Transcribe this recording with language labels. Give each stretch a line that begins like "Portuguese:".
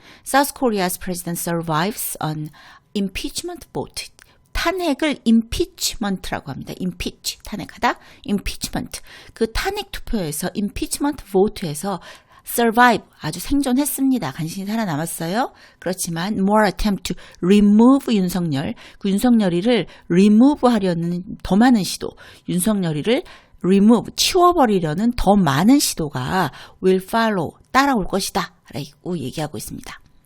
English: South Korea's president survives on impeachment vote.
Korean: 탄핵을 impeachment라고 합니다.
English: impeach, 탄핵하다, impeachment.
Korean: 그 탄핵 투표에서 impeachment vote에서 survive, 아주 생존했습니다. 간신히 살아남았어요. 그렇지만
English: more attempt to remove
Korean: 윤석열, 그 윤석열이를 remove 하려는 더 많은 시도, 윤석열이를 remove, 치워버리려는 더 많은 시도가
English: will follow,
Korean: 따라올 것이다 라고 얘기하고 있습니다.